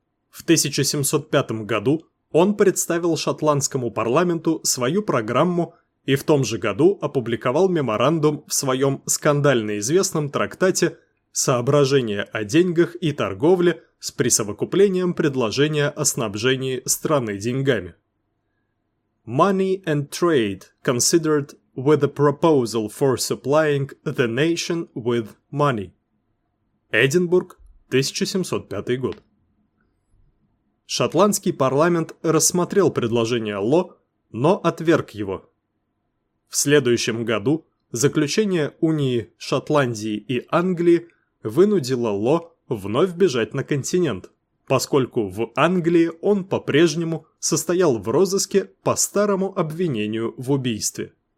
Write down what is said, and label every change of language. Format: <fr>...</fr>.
<ru>В 1705 году он представил шотландскому парламенту свою программу и в том же году опубликовал меморандум в своем скандально известном трактате «Соображения о деньгах и торговле с присовокуплением предложения о снабжении страны деньгами».</ru> <en>«Money and trade considered with a proposal for supplying the nation with money».</en> <ru>Эдинбург, 1705 год. Шотландский парламент рассмотрел предложение Ло, но отверг его. В следующем году заключение унии Шотландии и Англии вынудило Ло вновь бежать на континент, поскольку в Англии он по-прежнему состоял в розыске по старому обвинению в убийстве.</ru>